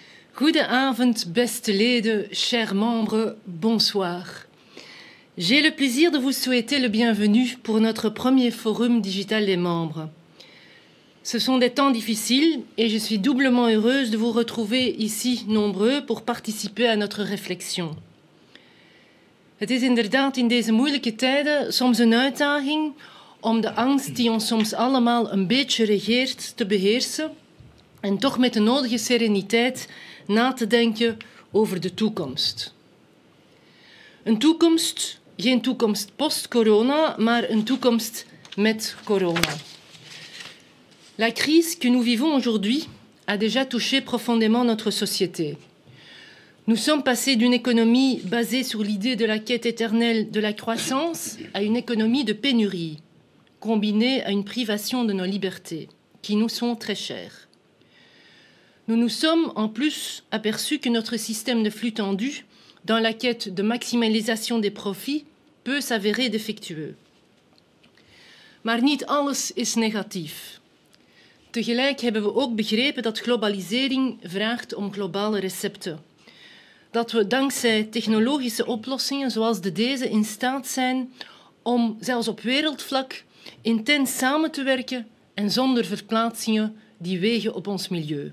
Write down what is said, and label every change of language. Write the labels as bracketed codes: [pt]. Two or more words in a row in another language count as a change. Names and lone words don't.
[nl] Goedenavond, beste leden, [fr] chers membres, bonsoir. J'ai le plaisir de vous souhaiter le bienvenu pour notre premier forum digital des membres. Ce sont des temps difficiles et je suis doublement heureuse de vous retrouver ici nombreux pour participer à notre réflexion. [nl] Het is inderdaad in deze moeilijke tijden soms een uitdaging om de angst die ons soms allemaal een beetje regeert te beheersen en toch met de nodige sereniteit na te denken over de toekomst. Een toekomst, geen toekomst post-corona, maar een toekomst met corona. [fr] La crise que nous vivons aujourd'hui a déjà touché profondément notre société. Nous sommes passés d'une économie basée sur l'idée de la quête éternelle de la croissance à une économie de pénurie, combinée à une privation de nos libertés, qui nous sont très chères. Nous nous sommes en plus aperçus que notre système de flux tendu, dans la quête de maximalisation des profits, peut s'avérer défectueux. [nl] Maar niet alles is negatief. Tegelijk hebben we ook begrepen dat globalisering vraagt om globale recepten. Dat we dankzij technologische oplossingen zoals deze in staat zijn om zelfs op wereldvlak intens samen te werken en zonder verplaatsingen die wegen op ons milieu.